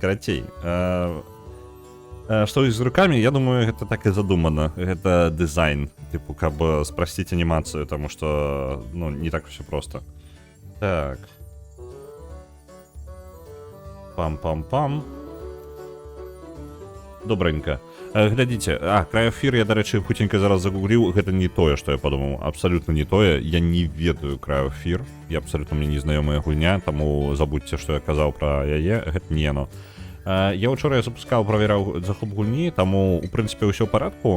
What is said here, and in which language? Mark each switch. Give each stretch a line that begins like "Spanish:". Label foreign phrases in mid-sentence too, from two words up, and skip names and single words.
Belarusian: Што з рукамі, я думаю, гэта так і задумана. Гэта дызайн, типу, каб спрасціць анімацыю, таму што, ну, не так усё проста. Так. Пам-пам-пам. Добренька. Глядзіце, Крайофір я, дарэчы, хуценька зараз загугліў, гэта не тое, што я падумаў, абсалютна не тое, я не ведаю Крайофір, я абсалютна мне незнаёмая гульня, таму забудьце, што я казаў пра яе, гэта не яно. Я учора запускаў, праверяў захоп гульні, таму, у прынцыпе, ўсё ў парадку.